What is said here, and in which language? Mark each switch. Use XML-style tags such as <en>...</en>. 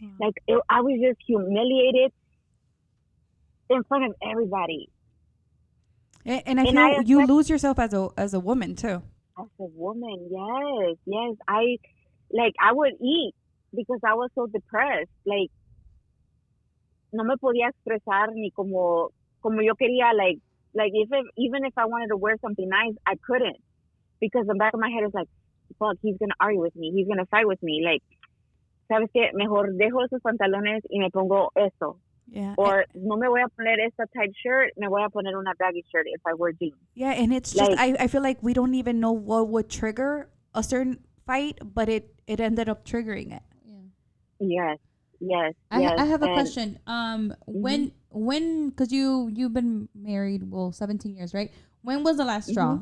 <en>Like, I was just humiliated in front of everybody. And I feel you lose yourself as a woman too. As a woman, yes. I would eat because I was so depressed.</en> <es>Like, no me podía expresar ni como yo quería.</es> <en>Like even if I wanted to wear something nice, I couldn't, because the back of my head is like, fuck, he's gonna argue with me, he's gonna fight with me.</en> <es>Like, ¿sabes qué? Mejor dejo esos pantalones y me pongo esto.</es> <en>Yeah.</en> <es>Or no me voy a poner esta</es> <en>tight shirt,</en> <es>me voy a poner una</es> <en>baggy shirt if I wear jeans. Yeah, and it's just, I feel like we don't even know what would trigger a certain fight, but it ended up triggering it. Yeah. Yes. I have a question. When, because you've been married, 17 years, right? When was the last straw?</en>